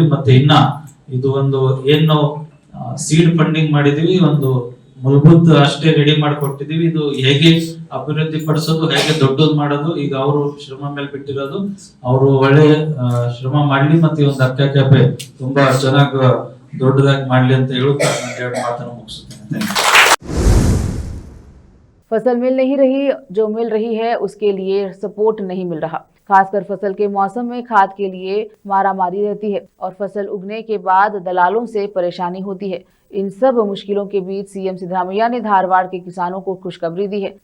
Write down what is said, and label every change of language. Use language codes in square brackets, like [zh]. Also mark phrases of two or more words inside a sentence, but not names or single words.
[kn] ಮತ್ತೆ ಇನ್ನ ಇದು ಒಂದು ಏನು [en] seed funding [kn] ಮಾಡಿದೀವಿ, ಒಂದು ಮೂಲಭೂತ ಅಷ್ಟೇ ರೆಡಿ ಮಾಡಿಕೊಟ್ಟಿದೀವಿ. ಇದು ಹೇಗೆ ಅಭಿವೃದ್ಧಿ ಪಡಿಸೋದು, ಹೇಗೆ ದೊಡ್ಡದು ಮಾಡೋದು ಈಗ ಅವರು ಶ್ರಮ ಮೇಲೆ ಬಿಟ್ಟಿರೋದು. ಅವರು ಒಳ್ಳೆ ಶ್ರಮ ಮಾಡ್ಲಿ, ಮತ್ತೆ ಈ ಒಂದು ಅಕ್ಕ ಕ್ಯಾಫೆ ತುಂಬಾ ಚೆನ್ನಾಗಿ ದೊಡ್ಡದಾಗಿ ಮಾಡ್ಲಿ ಅಂತ ಹೇಳುತ್ತಾ ನಾನು ಎರಡು ಮಾತನ್ನು ಮುಗಿಸುತ್ತೇನೆ. [hi] फसल मिल नहीं रही, जो मिल रही है उसके लिए सपोर्ट नहीं मिल रहा। खासकर फसल के मौसम में खाद के लिए मारामारी रहती है और फसल उगने के बाद दलालों से परेशानी होती है। इन सब मुश्किलों के बीच सीएम सिद्धरामैया ने धारवाड़ के किसानों को खुशखबरी दी है।